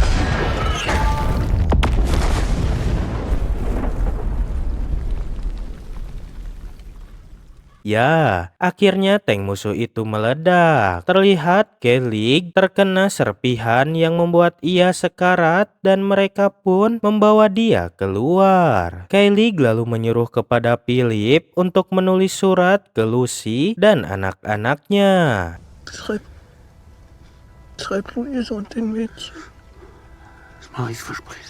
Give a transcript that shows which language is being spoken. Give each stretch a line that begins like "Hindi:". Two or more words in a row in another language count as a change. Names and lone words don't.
Indonesian: ya, akhirnya tank musuh itu meledak. Terlihat Kelly terkena serpihan yang membuat ia sekarat dan mereka pun membawa dia keluar. Kelly lalu menyuruh kepada Philip untuk menulis surat ke Lucy dan anak-anaknya.
German: Schreib Luise und den Mädchen. Das mache ich, versprich's.